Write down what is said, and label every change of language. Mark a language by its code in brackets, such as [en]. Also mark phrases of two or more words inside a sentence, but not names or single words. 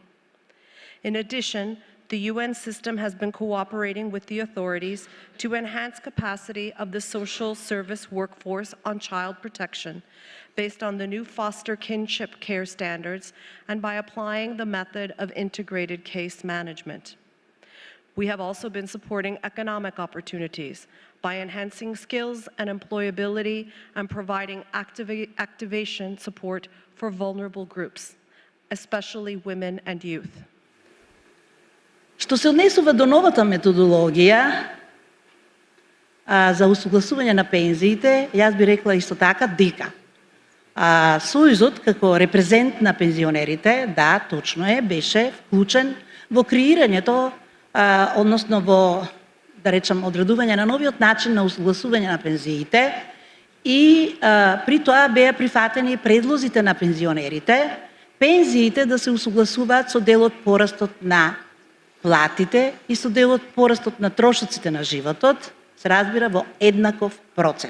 [en] In addition, the UN system has been cooperating with the authorities to enhance capacity of the social service workforce on child protection based on the new foster kinship care standards and by applying the method of integrated case management. We have also been supporting economic opportunities by enhancing skills and employability and providing activation support for vulnerable groups, especially women and youth. [mk] Што се однесува до новата методологија за усогласување на пензиите, јас би рекла исто така дека Сојузот како репрезент на пензионерите, да, точно е, беше вклучен во креирањето, односно во, да речем, одредување на новиот начин на усогласување на пензиите и при тоа беа прифатени предлозите на пензионерите, пензиите да се усогласуваат со дел од порастот на платите и со дел од порастот на трошоците на животот, се разбира во еднаков процент.